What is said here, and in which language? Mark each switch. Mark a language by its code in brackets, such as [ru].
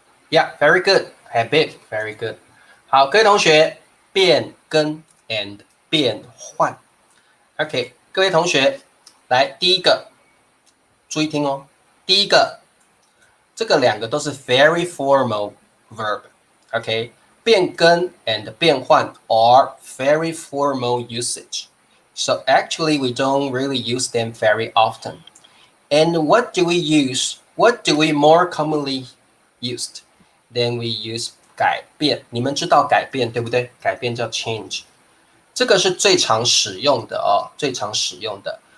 [en] Yeah, very good. Habit, very good. [zh] 好，各位同学，变更 and 变换。 OK， 各位同学，来第一个，注意听哦。第一个，这个两个都是 [en] very formal verb。 [zh] OK， [en] 变更 and 变换 are very formal usage. So actually, we don't really use them very often. And what do we use? What do we more commonly used? Then we use 改变。 [zh] 你们知道改变对不对？改变叫 change，这个是最常使用的哦，最常使用的。